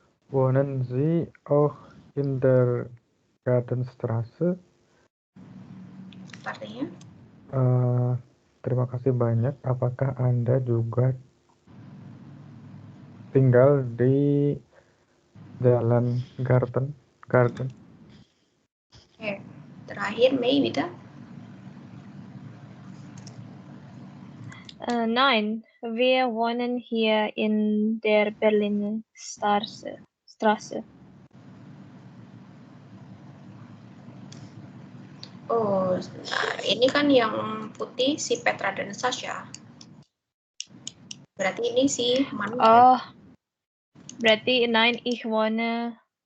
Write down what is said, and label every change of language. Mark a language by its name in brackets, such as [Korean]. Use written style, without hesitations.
[German] Wohnen Sie auch in der Gartenstraße? [Indonesian] Artinya? Terima kasih banyak. Apakah Anda juga tinggal di Jalan Garden? Oke. Terakhir May, bitte. [German] Nein, wir wohnen hier in der Berliner Straße. [Indonesian] Oh, sebentar. Ini kan yang putih si Petra dan Sasha. Berarti ini si Manu. Oh, berarti [German] nein, ich wohne.